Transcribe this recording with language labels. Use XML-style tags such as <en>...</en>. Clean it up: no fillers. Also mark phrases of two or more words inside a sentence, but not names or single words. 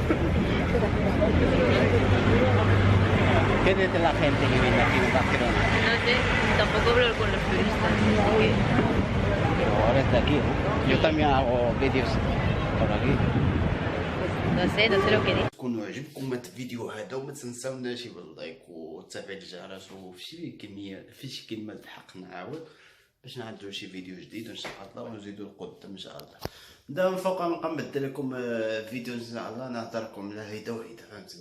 <es>¿Qué dice la gente que viene aquí en Barcelona? No sé, tampoco hablo con los turistas. Así que... Pero eres de aquí, ¿no? Yo también hago vídeos por aquí. No sé lo que dice.</es> <ar>كونوا عجبكم هاد الفيديو هذا وما تنساوناش باللايك وتفعيل الجرس وفي شي كلمه الحق نعاود باش نعدو شي فيديو جديد ان شاء الله ونزيدو القدام ان شاء الله. دابا من فوق نبقى نبدل لكم فيديو ان شاء الله، نهضركم لا هيدا وهيدا، فهمتي؟</ar>